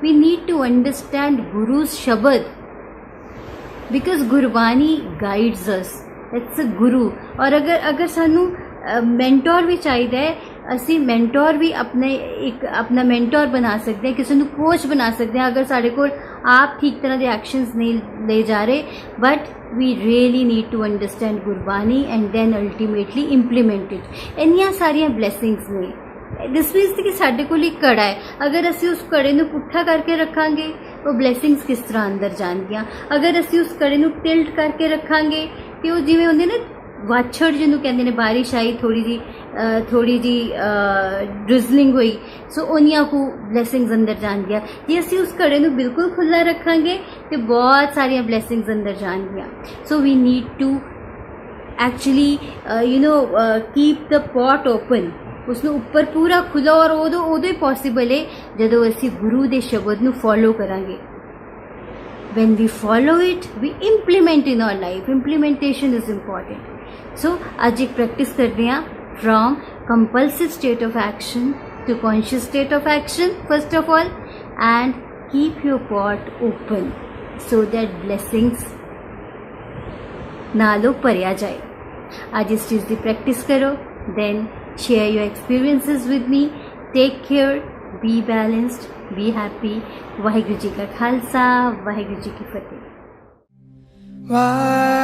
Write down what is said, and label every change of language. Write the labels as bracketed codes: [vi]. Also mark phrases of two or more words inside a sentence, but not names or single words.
[en] we need to understand Guru's shabad because Gurbani guides us, it's a guru. [pa] ਔਰ ਅਗਰ ਸਾਨੂੰ ਮੈਂਟੋਰ ਵੀ ਚਾਹੀਦਾ ਹੈ, ਅਸੀਂ ਮੈਂਟੋਰ ਵੀ ਆਪਣਾ ਮੈਂਟੋਰ ਬਣਾ ਸਕਦੇ ਹਾਂ, ਕਿਸੇ ਨੂੰ ਕੋਚ ਬਣਾ ਸਕਦੇ ਹਾਂ। ਅਗਰ ਸਾਡੇ ਕੋਲ ਆਪ ਠੀਕ ਤਰ੍ਹਾਂ ਦੇ ਐਕਸ਼ਨਸ ਨਹੀਂ ਲੈ ਜਾ ਰਹੇ, ਬਟ [en] we really need to understand [pa] ਗੁਰਬਾਣੀ [en] and then ultimately implement it। [pa] ਇੰਨੀਆਂ ਸਾਰੀਆਂ blessings ਨੇ। [en] this means [pa] ਕਿ ਸਾਡੇ ਕੋਲ ਇੱਕ ਘੜਾ ਹੈ, ਅਗਰ ਅਸੀਂ ਉਸ ਘੜੇ ਨੂੰ ਪੁੱਠਾ ਕਰਕੇ ਰੱਖਾਂਗੇ ਉਹ ਬਲੈਸਿੰਗਸ ਕਿਸ ਤਰ੍ਹਾਂ ਅੰਦਰ ਜਾਣਗੀਆਂ। ਅਗਰ ਅਸੀਂ ਉਸ ਘੜੇ ਨੂੰ ਟਿਲਟ ਕਰਕੇ ਰੱਖਾਂਗੇ ਕਿ ਉਹ ਜਿਵੇਂ ਹੁੰਦੇ ਨੇ ਵਾਛੜ ਜਿਹਨੂੰ ਕਹਿੰਦੇ ਨੇ, ਬਾਰਿਸ਼ ਆਈ ਥੋੜੀ ਜੀ ਡ੍ਰਿਜ਼ਲਿੰਗ ਹੋਈ, ਸੋ ਉਹਨੀਆਂ ਕੁ ਬਲੈਸਿੰਗਸ ਅੰਦਰ ਜਾਣਗੀਆਂ। ਜੇ ਅਸੀਂ ਉਸ ਘੜੇ ਨੂੰ ਬਿਲਕੁਲ ਖੁੱਲ੍ਹਾ ਰੱਖਾਂਗੇ ਤੇ ਬਹੁਤ ਸਾਰੀਆਂ ਬਲੈਸਿੰਗਸ ਅੰਦਰ ਜਾਣਗੀਆਂ। [en] so we need to actually keep the pot open, [pa] ਉਸਨੂੰ ਉੱਪਰ ਪੂਰਾ ਖੁੱਲ੍ਹਾ, ਔਰ ਉਦੋਂ ਹੀ ਪੋਸੀਬਲ ਹੈ ਜਦੋਂ ਅਸੀਂ ਗੁਰੂ ਦੇ ਸ਼ਬਦ ਨੂੰ ਫੋਲੋ ਕਰਾਂਗੇ। [en] when we follow it we implement in our life। implementation is important। so [hi] आज एक प्रैक्टिस करते हैं [en] from compulsive state of action to conscious state of action first of all, and keep your pot open so that blessings [pa] ਨਾਲੋ ਭਰਿਆ ਜਾਏ। [hi] आज इस चीज़ की प्रैक्टिस करो, [en] then share your experiences with me। take care, be balanced, be happy। [pa] ਵਾਹਿਗੁਰੂ ਜੀ ਕਾ ਖਾਲਸਾ, ਵਾਹਿਗੁਰੂ ਜੀ ਕੀ ਫਤਿਹ।